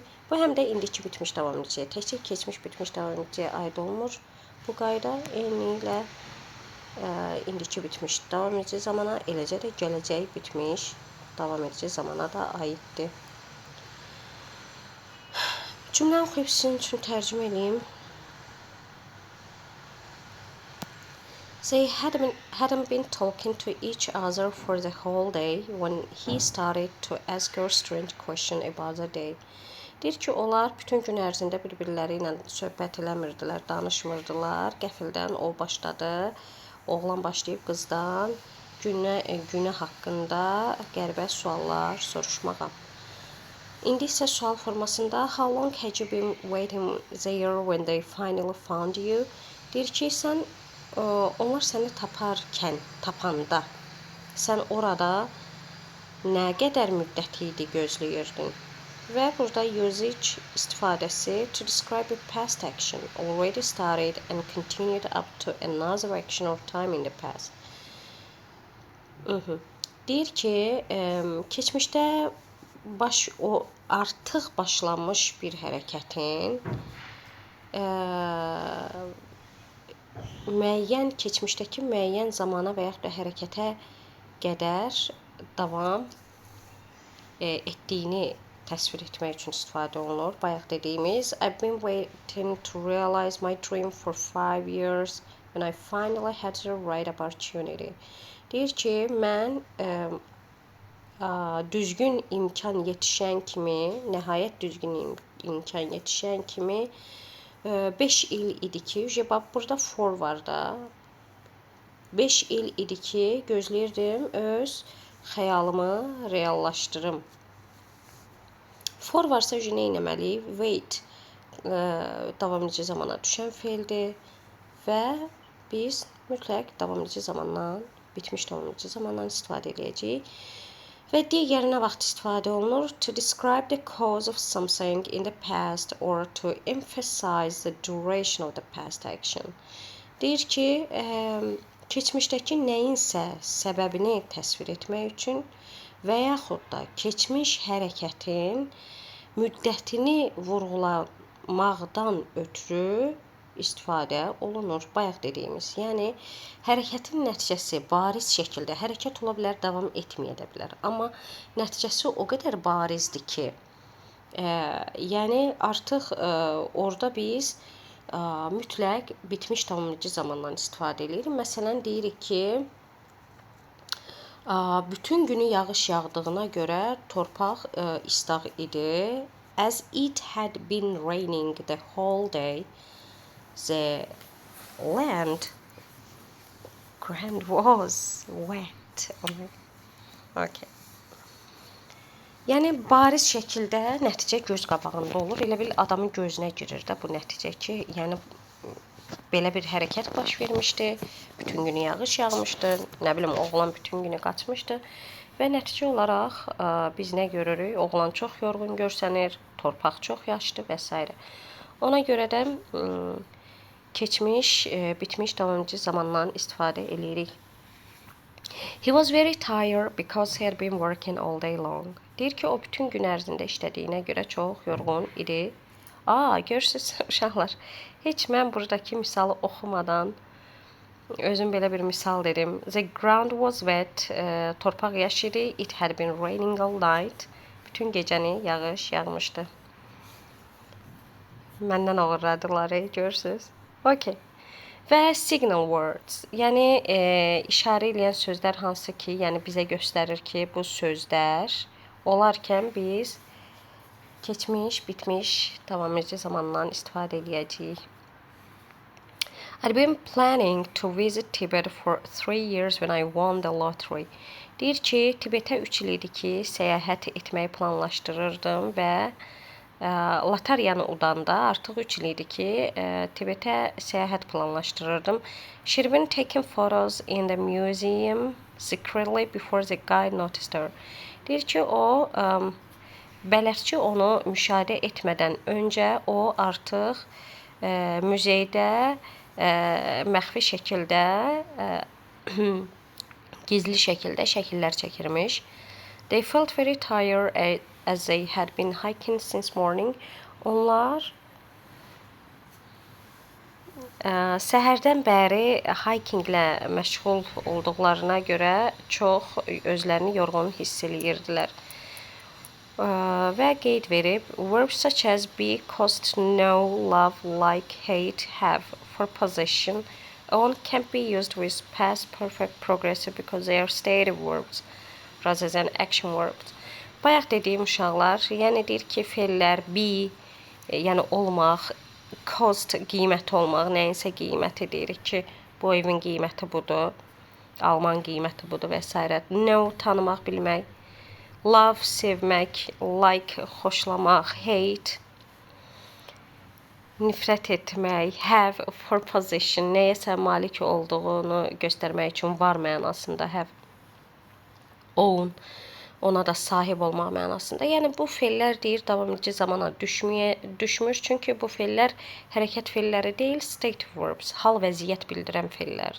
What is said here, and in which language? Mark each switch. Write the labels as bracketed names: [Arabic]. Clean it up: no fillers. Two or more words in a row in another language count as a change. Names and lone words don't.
[Azerbaijani] Bu həm də indiki bitmiş davamıcıya, təkcə keçmiş bitmiş davamıcıya aid olmur. Bu qayda eyni ilə indiki bitmiş davam edici zamana, eləcə də gələcək bitmiş davam edici zamana da aiddir. Cümləni oxuyub sizin üçün tərcümə edeyim. [English] They hadn't been talking to each other for the whole day when he started to ask her strange question about the day. [Azerbaijani] Deyir ki, onlar bütün gün ərzində bir-birləri ilə söhbət eləmirdilər, danışmırdılar. Qəfildən o başladı, oğlan başlayıb qızdan günü haqqında qəribə suallar soruşmağa. İndi isə sual formasında [English] How long had you been waiting there when they finally found you? [Azerbaijani] Deyir ki, onlar səni tapanda, sən orada nə qədər müddət idi gözləyirdin? Və burada usage istifadəsi [English] to describe a past action already started and continued up to another action or time in the past. [Azerbaijani] Deyir ki, keçmişdə artıq başlanmış bir hərəkətin keçmişdəki müəyyən zamana və yaxud da hərəkətə qədər davam etdiyini təsvir etmək üçün istifadə olunur. Bayaq dediyimiz [English] I've been waiting to realize my dream for 5 years when I finally had the right opportunity. [Azerbaijani] Deyir ki, mən düzgün imkan yetişən kimi, nəhayət düzgün imkan yetişən kimi 5 il idi ki, burada for var da, 5 il idi ki, gözləyirdim öz xəyalımı reallaşdırım. For varsa nə etməliyik? Wait davamıcı zamana düşən feildir və biz mütləq davamıcı zamandan, bitmiş davamıcı zamandan istifadə edəcəyik. Və digərinə vaxt istifadə olunur [English] to describe the cause of something in the past or to emphasize the duration of the past action. [Azerbaijani] Deyir ki, keçmişdəki nəyinsə səbəbini təsvir etmək üçün və yaxud da keçmiş hərəkətin müddətini vurğulamaqdan ötürü istifadə olunur. Bayaq dediyimiz, yəni hərəkətin nəticəsi bariz şəkildə hərəkət ola bilər, davam etməyə də bilər. Amma nəticəsi o qədər barizdir ki, yəni artıq orada biz mütləq bitmiş tamamlayıcı zamandan istifadə edirik. Məsələn, deyirik ki, Bütün günü yağış yağdığına görə torpaq istaq idi. [English] As it had been raining the whole day, the land ground was wet. [Azerbaijani] Okay. Yəni bariz şəkildə nəticə göz qabağında olur. Elə bil adamın gözünə girir də bu nəticə ki, yəni belə bir hərəkət baş vermişdi. Bütün günü yağış yağmışdı. Nə bilim oğlan bütün günü qaçmışdı və nəticə olaraq biz nə görürük? Oğlan çox yorğun görsənir, torpaq çox yaşlı və s. Ona görə də keçmiş, bitmiş davamıcı zamandan istifadə edirik. [English] He was very tired because he had been working all day long. [Azerbaijani] Deyir ki, o bütün gün ərzində işlədiyinə görə çox yorğun idi. Görürsünüz uşaqlar, heç mən buradakı misalı oxumadan özüm belə bir misal dedim. [English] The ground was wet, [Azerbaijani] torpaq yaş idi. [English] It had been raining all night. [Azerbaijani] Bütün gecəni yağış yağmışdı. Məndən oğurladılar, görürsünüz. Okay. Və [English] signal words, [Azerbaijani] yəni işarə edən sözlər hansı ki, yəni bizə göstərir ki, bu sözlər olarkən biz keçmiş, bitmiş, davamıcı zamandan istifadə edəcəyik. [English] I'd been planning to visit Tibet for 3 years when I won the lottery. [Azerbaijani] Deyir ki, Tibetə 3 il idi ki, səyahət etməyi planlaşdırırdım və loteriyanı udanda artıq 3 il idi ki, Tibetə səyahət planlaşdırırdım. [English] She'd been taking photos in the museum secretly before the guide noticed her. [Azerbaijani] Deyir ki, o bələdçi onu müşahidə etmədən öncə o artıq muzeydə məxfi şəkildə, gizli şəkildə şəkillər çəkirmiş. [English] They felt very tired as they had been hiking since morning. [Azerbaijani] Onlar səhərdən bəri hikinglə məşğul olduqlarına görə çox özlərini yorğun hiss edirdilər. Və qeyd verib, [English] verbs such as be, cost, know, love, like, hate, have, for possession, own can't be used with past perfect progressive because they are stative verbs rather than action verbs. [Azerbaijani] Bayaq dediyim uşaqlar, yəni deyir ki, fe'llər be, yəni olmaq, cost qiyməti olmaq, nəyinsə qiyməti deyirik ki, bu evin qiyməti budur, alman qiyməti budur və s. Know, tanımaq, bilmək, love, sevmək, like, xoşlamaq, hate, nifrət etmək, [English] have, for possession, [Azerbaijani] nəyəsə malik olduğunu göstərmək üçün var mənasında, [English] have, own, [Azerbaijani] ona da sahib olmaq mənasında. Yəni bu fe'llər deyir davamıcı zamana düşmür. Çünki bu fe'llər hərəkət fe'lləri deyil, [English] state verbs, [Azerbaijani] hal vəziyyət bildirən fe'llərdir.